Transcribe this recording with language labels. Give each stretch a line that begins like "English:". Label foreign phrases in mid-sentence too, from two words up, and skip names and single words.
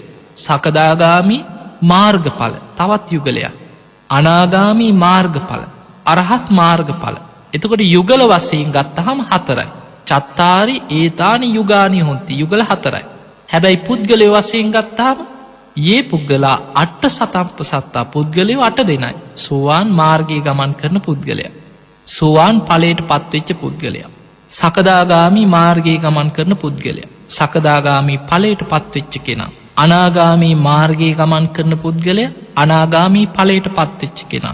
Sinhala: සකදාගාමි මාර්ගඵල තවත් යුගලයක්. අනාගාමි මාර්ගඵල අරහත් මාර්ගඵල. එතකොට යුගල වශයෙන් ගත්තහම 4යි.
Pali: චත්තාරි ඒතානි යුගානි හොන්ති.
Sinhala: යුගල 4යි. හැබැයි පුද්ගලයෝ වශයෙන් ගත්තාම ඒ
Pali: පුද්ගලා අට්ඨ සතම්ප සත්තා
Sinhala: පුද්ගලයෝ 8 දෙනයි. සෝවාන් මාර්ගයේ ගමන් කරන පුද්ගලයා. සෝවාන් ඵලයට පත්වෙච්ච පුද්ගලයා. සකදාගාමි මාර්ගයේ ගමන් කරන පුද්ගලයා. සකදාගාමි ඵලයට පත්වෙච්ච කෙනා. අනාගාමි මාර්ගයේ ගමන් කරන පුද්ගලයා. අනාගාමි ඵලයට පත්වෙච්ච කෙනා.